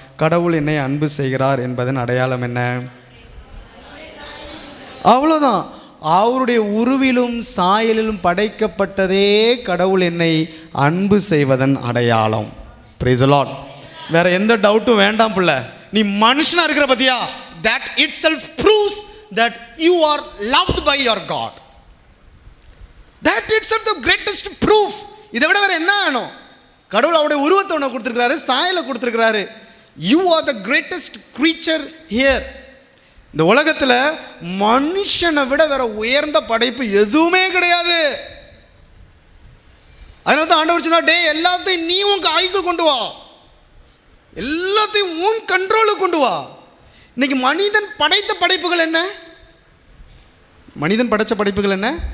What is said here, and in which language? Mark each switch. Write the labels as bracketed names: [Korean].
[Tamil] கடவுள் என்னை அன்பு செய்கிறார் என்பதன் அடையாளம் என்ன? அவ்வளோதான். அவருடைய உருவிலும் சாயலிலும் படைக்கப்பட்டதே கடவுள் என்னை அன்பு செய்வதன் அடையாளம். [English] Praise the Lord. [Tamil] வேற எந்த டவுட்டும் வேண்டாம் பிள்ளை. நீ மனுஷனா இருக்கிற பத்தியா, [English] that itself proves that you are loved by your God. That itself the greatest proof. [Tamil] இதை விட வேற என்ன வேணும்? கடவுள் அவருடைய உருவத்தை ஒன்று கொடுத்துருக்கிறாரு, சாயலை கொடுத்துருக்கிறாரு. [English] You are the greatest creature here. [Tamil] இந்த உலகத்தில் மனுஷனை விட வேற உயர்ந்த படைப்பு எதுவுமே கிடையாது. அதனால தான் ஆண்டவர் சொன்னார், டே எல்லாத்தையும் நீ உன் கைக்கு கொண்டு வா, எல்லாத்தையும் உன் கண்ட்ரோலுக்கு கொண்டு வா. இன்னைக்கு மனிதன் படைத்த படைப்புகள் என்ன? மனிதன் படைத்த படைப்புகள் என்ன?